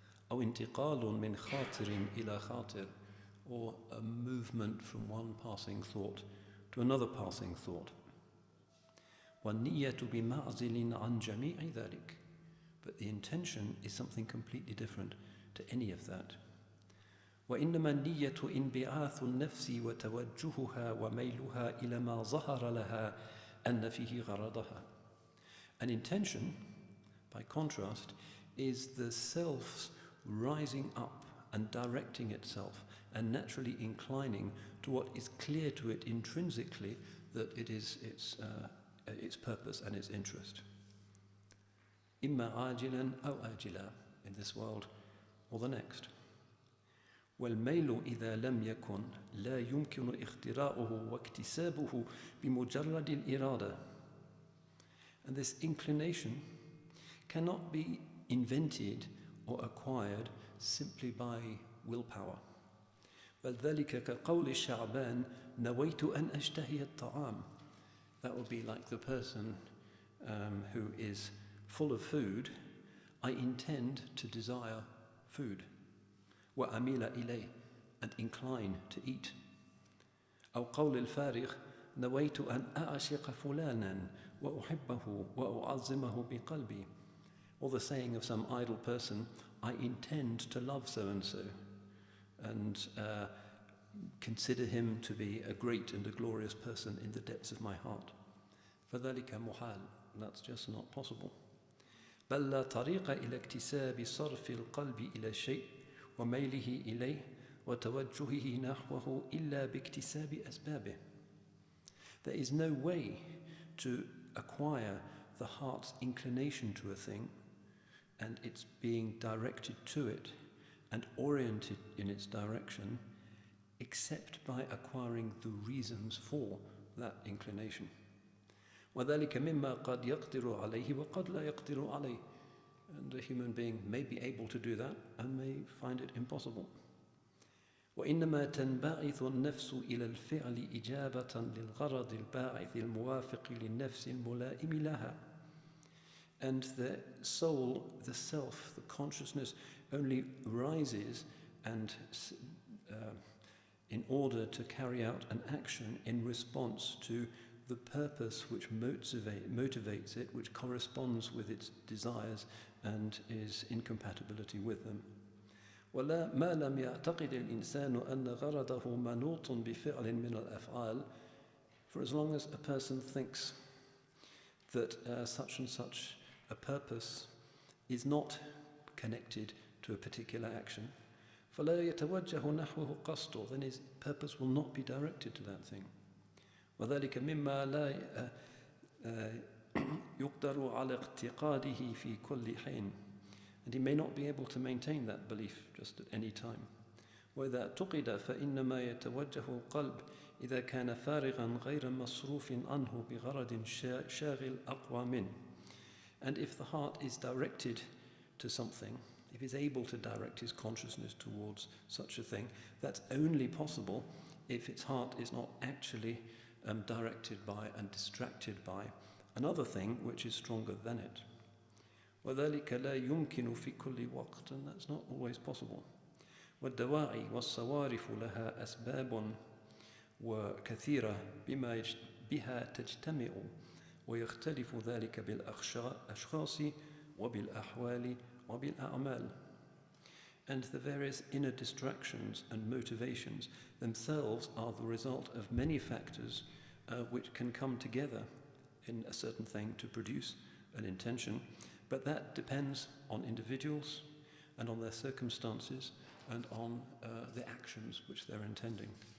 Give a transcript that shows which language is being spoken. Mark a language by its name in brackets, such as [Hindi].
[Arabic] أو انتقال من خاطر إلى خاطر, [English] or a movement from one passing thought to another passing thought. [Arabic] والنية بمعزل عن جميع ذلك, [English] but the intention is something completely different to any of that. [Arabic] وإنما النية انبعاث النفس وتوجهها وميلها إلى ما ظهر لها أن فيه غرضها. [English] An intention, by contrast, is the self's rising up and directing itself and naturally inclining to what is clear to it intrinsically that it is its purpose and its interest. [Arabic] إما عاجلا أو آجلا, [English] in this world or the next. [Arabic] والميل إذا لم يكن لا يمكن اختراعه واكتسابه بمجرد الإرادة. [English] And this inclination cannot be invented or acquired simply by willpower. [Arabic] بل ذلك كقول الشعبان نويت أن أشتهي الطعام. [English] That would be like the person who is full of food. I intend to desire food. [Arabic] وأميل إليه, [English] and incline to eat. [Arabic] أو قول الفارغ نويت أن أعشق فلانا وأحبه وأعظمه بقلبي. [English] Or the saying of some idle person, I intend to love so-and-so and consider him to be a great and a glorious person in the depths of my heart. [Arabic] فذلك محال, [English] that's just not possible. [Arabic] بل لا طريق إلى اكتساب صرف القلب إلى الشيء وميله إليه وتوجهه نحوه إلا باكتساب أسبابه. [English] There is no way to acquire the heart's inclination to a thing and its being directed to it and oriented in its direction except by acquiring the reasons for that inclination. [Arabic] وذلك مما قد يقدر عليه وقد لا يقدر عليه. [English] And a human being may be able to do that and may find it impossible. [Arabic] وإنما تنبعث النفس إلى الفعل إجابة للغرض الباعث الموافق للنفس الملائم لها. [English] And the soul, the self, the consciousness only rises and in order to carry out an action in response to the purpose which motivates it, which corresponds with its desires and is in compatibility with them. [Arabic] ولا ما لم يعتقد الإنسان أن غرضه منوط بفعل من الأفعال. [English] For as long as a person thinks that such and such a purpose is not connected to a particular action, [Arabic] فلا يتوجه نحوه قصده, [English] then his purpose will not be directed to that thing. [Arabic] وذلك مما لا يقدر على اعتقاده في كل حين. [English] And he may not be able to maintain that belief just at any time. [Arabic] وإذا اعتقد فإنما يتوجه القلب إذا كان فارغا غير مصروف عنه بغرض شاغل أقوى منه. [English] And if the heart is directed to something, if he's able to direct his consciousness towards such a thing, that's only possible if its heart is not actually directed by and distracted by another thing which is stronger than it. [Arabic] وذلك لا يمكن في كل وقت, [English] and that's not always possible. [Arabic] والدواعي والصوارف لها أسباب وكثيرة بها تجتمع ويختلف ذلك بالأشخاص وبالأحوال وبالأعمال. [English] And the various inner distractions and motivations themselves are the result of many factors which can come together in a certain thing to produce an intention, but that depends on individuals and on their circumstances and on the actions which they're intending.